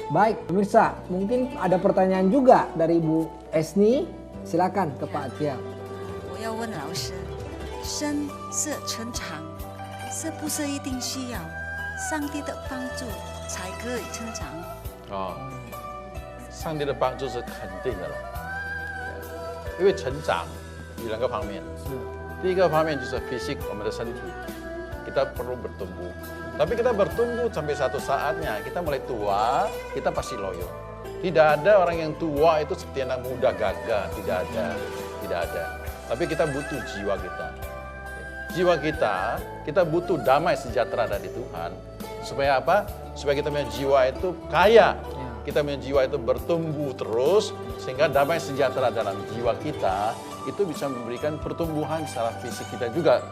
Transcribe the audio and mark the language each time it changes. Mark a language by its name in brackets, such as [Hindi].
[Indonesian] Baik, pemirsa, mungkin ada pertanyaan juga dari Ibu Esni. Silakan ke Pak Tia. [Chinese] 我要问老师，生是成长，是不是一定需要上帝的帮助才可以成长？上帝的帮助是肯定的了，因为成长有两个方面，第一个方面就是 [Indonesian] fisik， [Chinese] 我们的身体， [Indonesian] kita perlu bertumbuh. Tapi kita bertumbuh sampai satu saatnya, kita mulai tua, kita pasti loyo. Tidak ada orang yang tua itu seperti anak muda gagah, tidak ada. Tapi kita butuh jiwa kita. Jiwa kita butuh damai sejahtera dari Tuhan. Supaya apa? Supaya kita punya jiwa itu kaya. Kita punya jiwa itu bertumbuh terus, sehingga damai sejahtera dalam jiwa kita itu bisa memberikan pertumbuhan secara fisik kita juga.